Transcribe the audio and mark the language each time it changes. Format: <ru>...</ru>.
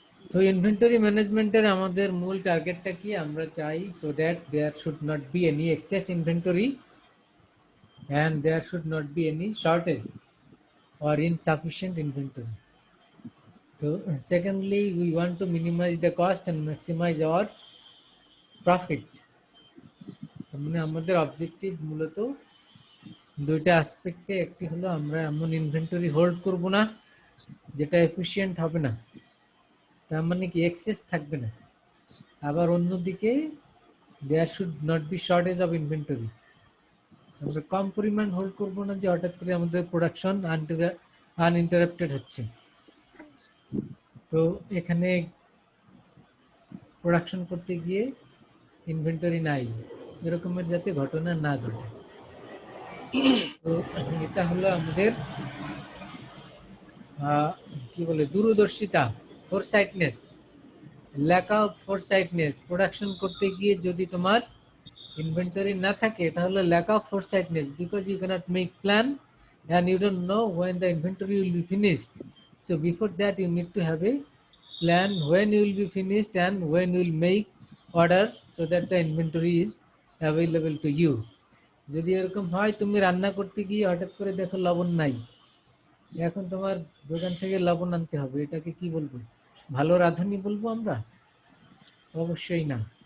<bn>তো ইনভেন্টরি ম্যানেজমেন্টের আমাদের মূল টার্গেটটা কি, আমরা চাই</bn> <en>So that there should not be any excess inventory and there should not be any shortage or insufficient inventory. So secondly, we want to minimize the cost and maximize our profit.</en> <bn>মানে আমাদের objective মূলত দুইটা অ্যাসপেক্টে, একটি হলো আমরা এমন inventory hold করব না যেটা এফিশিয়েন্ট হবে না, তার মানে কি এক্সেস থাকবে না। আবার অন্যদিকে</bn> <en>there should not be shortage of inventory,</en> <bn>আমরা কম পরিমাণ হোল্ড করব না যে হঠাৎ করে আমাদের প্রোডাকশন আনইন্টারাপ্টেড হচ্ছে। তো এখানে প্রোডাকশন করতে গিয়ে ইনভেন্টরি নাই, এরকমের যাতে ঘটনা না ঘটে। তো এটা হলো আমাদের কি বলে দূরদর্শিতা, ফোরসাইটনেস।</bn> <en>lack of foresightness,</en> <bn>প্রোডাকশন করতে গিয়ে যদি তোমার ইনভেন্টরি না থাকে এটা হলো</bn> <en>Lack of foresightness, because you cannot make plan and you don't know when the inventory will be finished. So before that you need to have a plan when you will be finished and when you will make order so that the inventory is available to you.</en> <bn>যদি এরকম হয় তুমি রান্না করতে গিয়ে হঠাৎ করে দেখো লবণ নাই, এখন তোমার দোকান থেকে লবণ আনতে হবে, এটাকে কি বলবো, ভালো রাঁধুনি বলবো আমরা? অবশ্যই না।</bn>